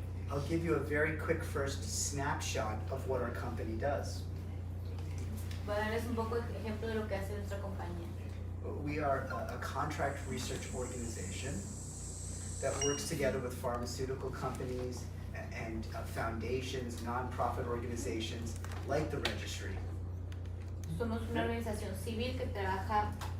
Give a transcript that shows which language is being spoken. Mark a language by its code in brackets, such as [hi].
[en] I'll give you a very quick first snapshot of what our company does. [es] Voy a darles un poco de ejemplo de lo que hace nuestra compañía. [en] We are a contract research organization that works together with pharmaceutical companies and foundations, nonprofit organizations like the registry. [es] Somos una organización civil que trabaja.